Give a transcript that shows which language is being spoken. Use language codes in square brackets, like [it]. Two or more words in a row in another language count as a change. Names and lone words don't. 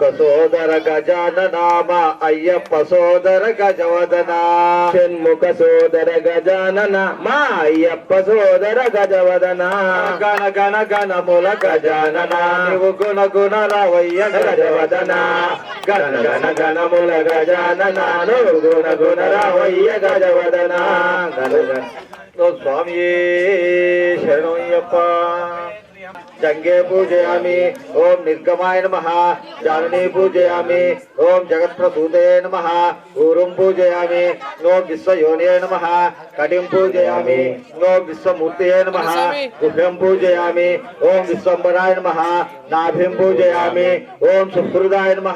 [te] సోదర గజాననా మా అయ్యప్ప సోదర గజవదనా షణ్ముఖ సోదర గజాననా మా అయ్యప్ప సోదర గజవదనా గణ గణ గణముల గజాననా నీవు గుణ గుణ రావయ్య గజవదనా గణ గణ గణముల గజాననా నువ్వు గుణ గుణ రావయ్య గజవదనా [sa] ఓం స్వామి శరణయ్యప్ప जंगे पूजयामि ओम निर्गमाय नमः जाननी पूजयामि ओम जगत्प्रसूते नमः ऊरुं पूजयामि ओम विश्वयोनये नमः कटिं पूजयामि ओम विश्वमूर्तये नमः गुह्यं पूजयामि ओम विश्वम्बराय नमः नाभिं पूजयामि ओम सुहृदाय नमः